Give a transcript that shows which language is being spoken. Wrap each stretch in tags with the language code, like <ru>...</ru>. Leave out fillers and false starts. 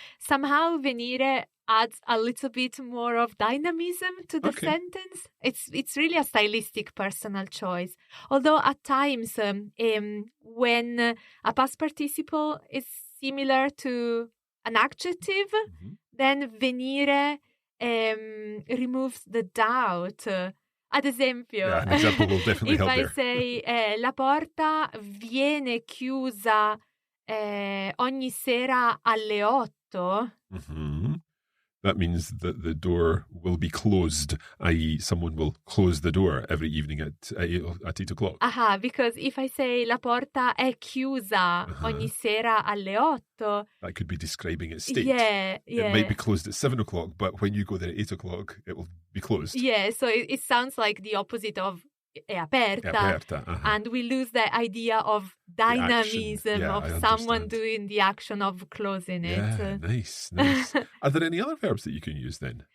<en>Somehow venire adds a little bit more of dynamism to the sentence. It's really a stylistic personal choice. Although at times when a past participle is similar to an adjective, then venire removes the doubt.</en> <it>Ad esempio,</it> <en>an example will definitely if help I there. say</en> <it>la porta viene chiusa ogni sera alle 8.</it> <en>That means that the door will be closed, i.e. someone will close the door every evening at 8 o'clock. Because if I say la porta è chiusa ogni sera alle 8. That could be describing its state. Yeah. It might be closed at 7 o'clock, but when you go there at 8 o'clock, it will be closed. Yeah, so it sounds like the opposite of</en> <it>è aperta.</it> <en>And we lose the idea of dynamism of someone doing the action of closing it. Yeah, nice. Are there any other verbs that you can use then?</en>